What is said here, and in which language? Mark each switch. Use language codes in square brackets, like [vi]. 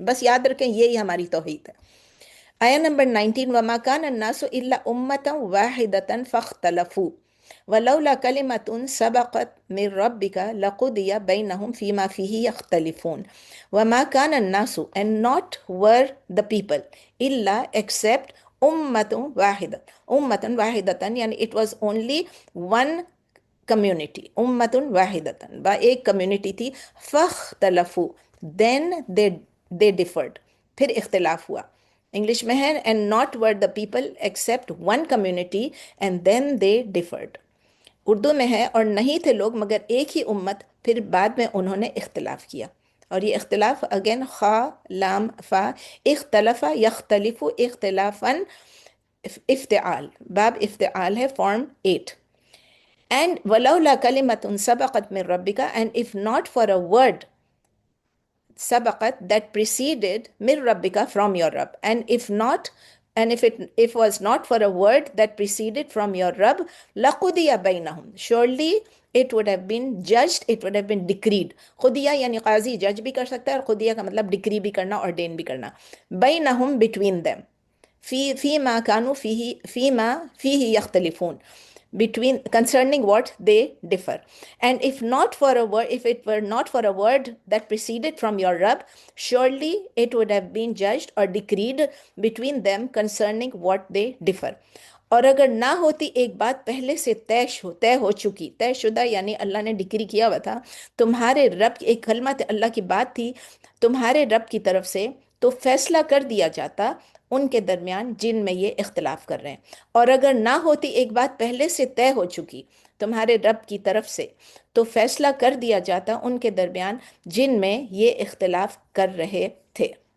[ur] بس یاد رکھیں یہی ہماری توحید ہے. آیا نمبر 19 [ar] وَمَا كَانَ النَّاسُ إِلَّا أُمَّةً وَاحِدَةً فَاخْتَلَفُوا وَلَوْلَا كَلِمَةٌ سَبَقَتْ مِنْ رَبِّكَ لَقُضِيَ بَيْنَهُمْ فِيمَا فِيهِ يَخْتَلِفُونَ وَمَا كَانَ النَّاسُ [en] and not were the people [ar] إِلَّا except أُمَّةٌ وَاحِدَةً أُمَّةٌ وَاحِدَةً یعنی [en] it was only one [ar] کمیونٹی. [ur] امتن واحدتن، با ایک کمیونٹی تھی. فاختلفوا [en] then they differed، [ur] پھر اختلاف ہوا. انگلش میں ہے [en] and not were the people except one community and then they differed. [ur] Urdu میں ہے اور نہیں تھے لوگ مگر ایک ہی امت، پھر بعد میں انہوں نے اختلاف کیا. اور یہ اختلاف اگین خا لام فا، اختلف یختلف اختلافا افتعال، باب افتعال ہے، فارم 8. [en] And [ar] وَلَوْلَا كَلِمَةٌ سَبَقَتْ مِنْ رَبِّكَ [en] and if not for a word سبقت that preceded [ar] من ربك [en] from your Rabb, and if not, and if was not for a word that preceded from your Rabb [ar] لَقُضِيَ بَيْنَهُمْ [en] surely it would have been judged, it would have been decreed. [ur] خدیہ یعنی قاضی جج بھی کر سکتا ہے، اور خدیہ کا مطلب ڈکری بھی کرنا، ordain بھی کرنا. [en] بَيْنَهُمْ between them [ar] فِيمَا كَانُوا فِيهِ يَخْتَلِفُونَ [en] between concerning what they differ. And if not for a word, if it were not for a word that preceded from your Rabb, surely it would have been judged or decreed between them concerning what they differ. [ur] اور اگر نہ ہوتی ایک بات پہلے سے طے ہو چکی، طے شدہ یعنی اللہ نے ڈکری کیا ہوا تھا، تمہارے رب ایک کلمہ اللہ کی بات تھی تمہارے رب کی طرف سے، تو فیصلہ کر دیا جاتا ان کے درمیان جن میں یہ اختلاف کر رہے ہیں. اور اگر نہ ہوتی ایک بات پہلے سے طے ہو چکی تمہارے رب کی طرف سے، تو فیصلہ کر دیا جاتا ان کے درمیان جن میں یہ اختلاف کر رہے تھے.